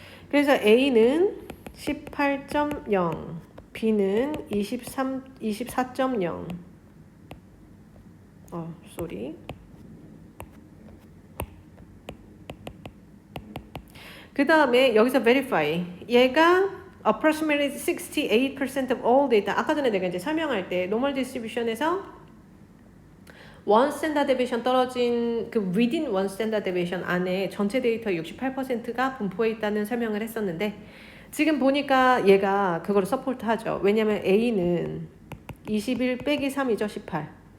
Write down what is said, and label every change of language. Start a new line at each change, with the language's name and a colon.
Korean: 그래서 A는 18.0, B는 24.0.
English: 쏘리.
Korean: 그 다음에 여기서 verify. 얘가
English: approximately 68% of all data.
Korean: 아까 전에 내가 이제 설명할 때 normal distribution에서 one standard deviation 떨어진 그
English: within one standard deviation
Korean: 안에 전체 데이터의 68%가 분포해 있다는 설명을 했었는데 지금 보니까 얘가 그거를 서포트하죠. 왜냐면 A는 21 빼기 3이죠. 18.